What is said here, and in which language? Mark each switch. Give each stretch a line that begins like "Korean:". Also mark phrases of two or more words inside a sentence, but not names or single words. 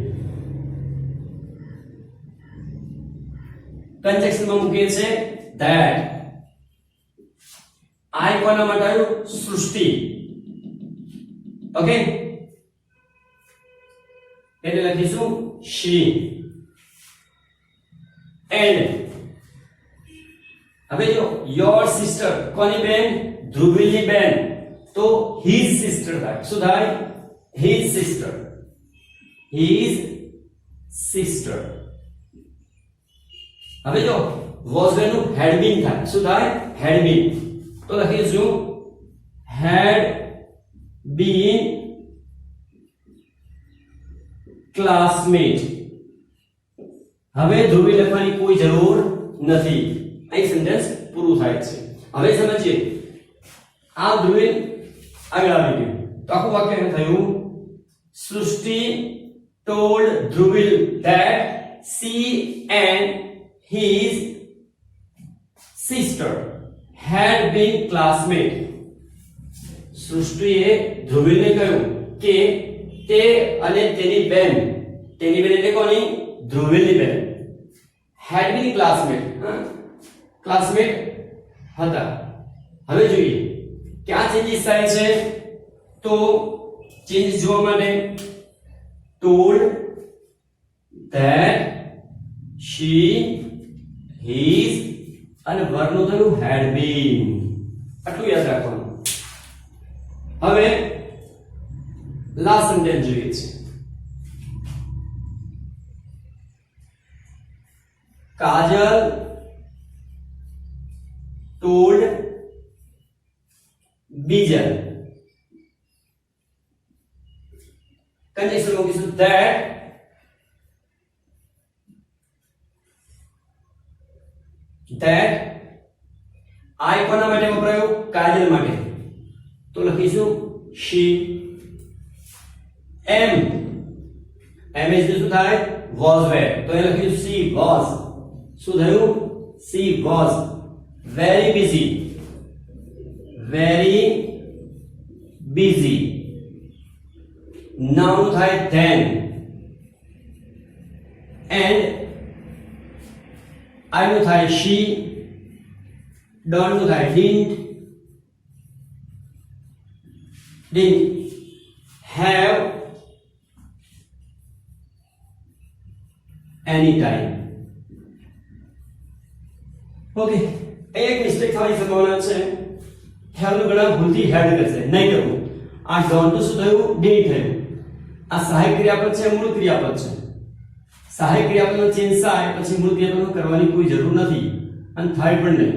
Gujarati: કંજેક્શન માં મૂકીએ છે that. I કોના માટે આવ્યું? સૃષ્ટિ. ઓકે, એટલે લખીશું she. And હવે જો
English: your sister
Gujarati: કોની બેન? ધ્રુવિલની બેન, તો
English: his sister
Gujarati: થાય. શું થાય?
English: his sister. his sister.
Gujarati: હવે જો was નું
English: had been
Gujarati: થાય. શું થાય?
English: had been.
Gujarati: તો લખીશું
English: had been classmate.
Gujarati: હવે ધ્રુવી લખવાની કોઈ જરૂર નથી. અહીં સેન્ટેન્સ પૂરું થાય છે. હવે સમજીએ. આ ધ્રુવી આગળ આવી ગયું તો આખું વાક્ય થયું સૃષ્ટિ
English: told Dhruvil that she and his sister had been classmates.
Gujarati: સૃષ્ટિએ ધ્રુવિલને કહ્યું કે તે અને તેની બેન એટલે કોની? ધ્રુવિલની બેન
English: had been classmate
Gujarati: હતા. હવે જોઈએ ક્યાં ચેન્જીસ થાય છે. તો ચેન્જીસ જોવા માટે
English: told that she his
Gujarati: અને વર્ણનું થયું
English: had been.
Gujarati: આટલું યાદ રાખવાનું. હવે લાસ્ટ સેન્ટેન્સ જોઈએ છે. કાજલ told બીજલ. કંજેક્શન મૂકીશું that. I કોના માટે વપરાયું? કાજલ માટે, તો લખીશું she.
English: M is
Gujarati: શું થાય?
English: was were,
Gujarati: તો એ લખીશું
English: she was.
Gujarati: શું થયું?
English: she was very busy.
Gujarati: નાઉન થાય then.
English: and I
Gujarati: નું થાય
English: she. don't
Gujarati: નું થાય
English: didn't have any time.
Gujarati: ઓકે, એક મિસ્ટેક થવાની સંભાવના છે. have નું ઘણા ભૂલથી હેડ કરશે, નહીં કરવું. આ don't શું થયું? didn't થયું. આ સહાયક ક્રિયાપદ છે, મૂળ ક્રિયાપદ છે. સહાયક ક્રિયાપદનો ચેન્જ થાય પછી મૂળ ક્રિયાપદમાં કરવાની કોઈ જરૂર નથી અને થાય પણ નહીં.